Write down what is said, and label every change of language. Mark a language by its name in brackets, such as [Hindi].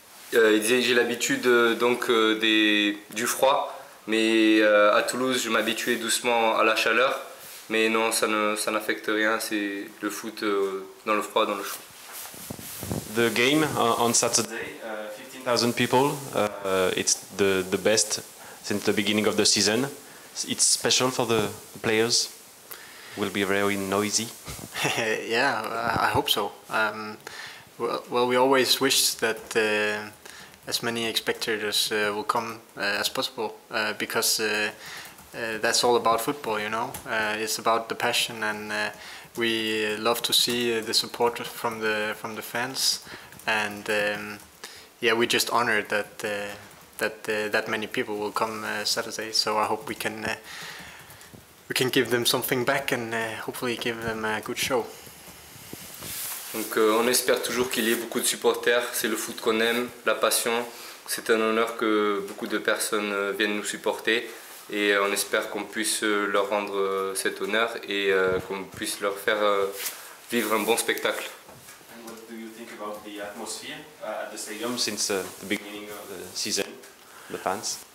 [French] Il disait j'ai l'habitude du froid. Mais à Toulouse, je m'habituais doucement à la chaleur. Mais non, ça n'affecte rien, c'est le foot dans le froid, dans le chaud. [English] The game on Saturday, 15,000 people. It's the best since the beginning of the season. It's special for the players. Will be very noisy. Yeah, I hope so. Well, we always wish that as many spectators will come as possible because that's all about football, you know. It's about the passion, and we love to see the support from the fans, and yeah, we're just honored that many people will come Saturday. So I hope we can give them something back and hopefully give them a good show. [French] Donc on espère toujours qu'il y ait beaucoup de supporters, c'est le foot qu'on aime, la passion. C'est un honneur que beaucoup de personnes viennent nous supporter et on espère qu'on puisse leur rendre cet honneur et qu'on puisse leur faire vivre un bon spectacle. [English] And what do you think about the atmosphere at the stadium since the beginning of the season, the fans?